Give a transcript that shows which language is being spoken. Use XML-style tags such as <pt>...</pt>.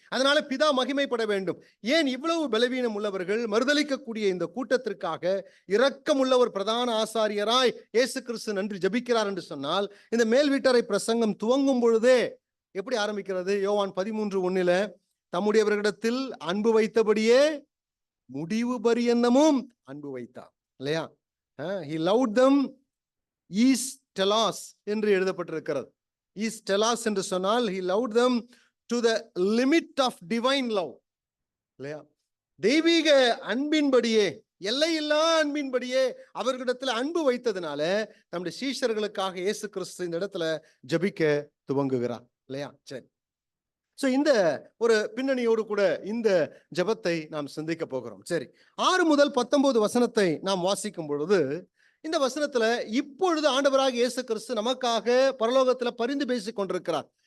<ta>அதனால பிதா மகிமைப்பட வேண்டும். ஏன் இவ்வளவு பலவீனம் உள்ளவர்கள் மறுதலிக்கக்கூடிய இந்த கூட்டத்திற்காக இரக்கம் உள்ள ஒரு பிரதான ஆசாரியராய் இயேசு கிறிஸ்து நன்றி ஜபிக்கிறார் என்று சொன்னால், இந்த மேல் வீட்டறை பிரசங்கம் துவங்கும் பொழுதே எப்படி ஆரம்பிக்கிறது? யோவான் 13:1 தம்முடையவர்களிடத்தில் அன்பு வைத்தபடியே முடிவு பரியந்தமும் அன்பு வைத்தார் இல்லையா?</ta> <en>he loved them is telos</en> <ta>என்று எழுதப்பட்டிருக்கிறது.</ta> <en>is telos</en> <ta>என்று சொன்னால்</ta> <en>he loved them to the limit of divine love</en> <ta>இல்லையா? தெய்வீக அன்பின்படியே எல்லையில்லா அன்பின்படியே அவர்களிடத்துல அன்பு வைத்ததுனால நம்முடைய சீஷர்களுக்காக இயேசு கிறிஸ்து இந்த இடத்துல ஜெபிக்க துவங்குகிறார் இல்லையா? சரி, சோ இந்த ஒரு பின்னணியோடு கூட இந்த ஜெபத்தை நாம் சிந்திக்க போகிறோம். சரி, 6 முதல் 19 வசனத்தை நாம் வாசிக்கும் பொழுது, இந்த வசனத்துல இப்பொழுது ஆண்டவராக இயேசு கிறிஸ்து நமக்காக பரலோகத்துல பரிந்து பேசிக் கொண்டிருக்கிறார்.</ta>